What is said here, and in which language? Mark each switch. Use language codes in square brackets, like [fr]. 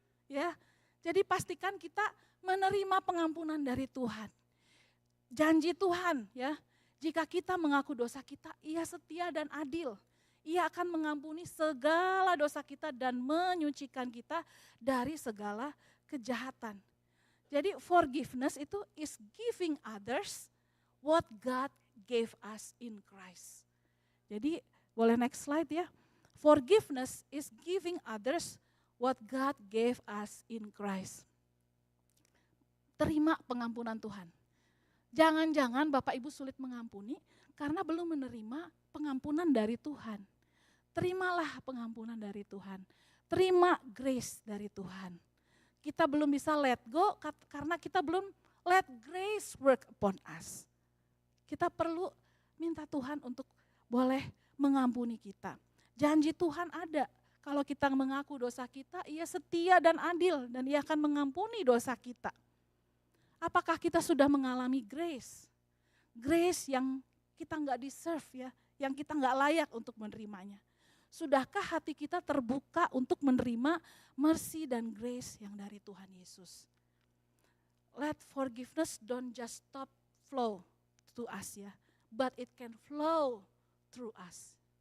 [id] Ya, jadi pastikan kita menerima pengampunan dari Tuhan. Janji Tuhan ya, jika kita mengaku dosa kita, Ia setia dan adil. Ia akan mengampuni segala dosa kita dan menyucikan kita dari segala kejahatan. Jadi [en] forgiveness [id] itu [en] is giving others what God gave us in Christ. [id] Jadi boleh next slide ya. [en] Forgiveness is giving others what God gave us in Christ. [id] Terima pengampunan Tuhan. Jangan-jangan Bapak Ibu sulit mengampuni karena belum menerima pengampunan dari Tuhan. Terimalah pengampunan dari Tuhan. Terima grace dari Tuhan. Kita belum bisa [en] let go [id] karena kita belum [en] let grace work upon us. [id] Kita perlu minta Tuhan untuk boleh mengampuni kita. Janji Tuhan ada. Kalau kita mengaku dosa kita, Ia setia dan adil dan Ia akan mengampuni dosa kita. Apakah kita sudah mengalami grace? Grace yang kita nggak deserve ya, yang kita nggak layak untuk menerimanya. Sudahkah hati kita terbuka untuk menerima mercy dan grace yang dari Tuhan Yesus? [en] Let forgiveness don't just stop flow to us ya, but it can flow through us.